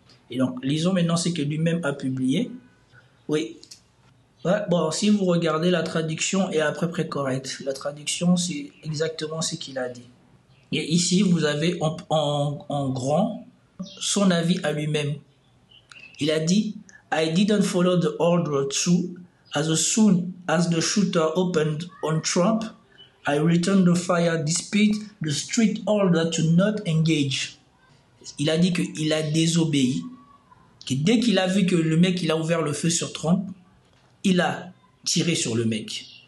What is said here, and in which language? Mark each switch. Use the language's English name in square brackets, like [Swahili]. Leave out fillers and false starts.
[French] Et donc, lisons maintenant ce que lui-même a publié. Oui. Ouais, bon, si vous regardez, la traduction est à peu près correcte. La traduction, c'est exactement ce qu'il a dit. Et ici, vous avez en grand son avis à lui-même. Il a dit [English] « I didn't follow the order through. As soon as the shooter opened on Trump, I returned the fire despite the strict order to not engage. [French] » Il a dit qu'il a désobéi, que dès qu'il a vu que le mec il a ouvert le feu sur Trump, il a tiré sur le mec.